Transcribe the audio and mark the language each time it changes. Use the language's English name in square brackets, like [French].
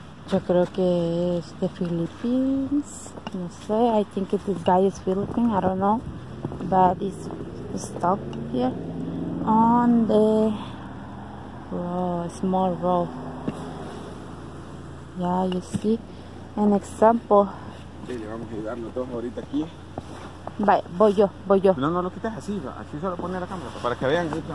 [Spanish] Yo creo que es de Philippines. No sé. [English] I think this guy is Philippine. I don't know. But it's stuck here on the road, small road. Yeah, you see an example. [Spanish] Sí, le vamos a ayudar los dos ahorita aquí. Vaya, voy yo. No lo quites así, va. Así solo poner la cámara para que vean.